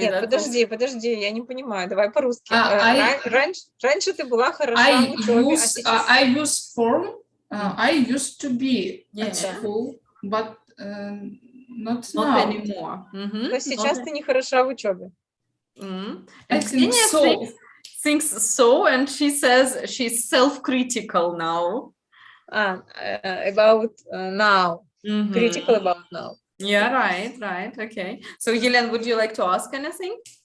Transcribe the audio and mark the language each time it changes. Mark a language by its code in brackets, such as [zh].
[ru] Нет, подожди, я не понимаю. Давай по-русски. Раньше ты была хороша в учебе, а сейчас... [en] I use form. I used to be at school, but not now. Anymore. [ru] Но сейчас ты не хороша в учебе. [en] I think so. Thinks so, and she says she's self-critical now. About now. Critical about now. Yeah, right. Okay. So, Yelena, would you like to ask anything?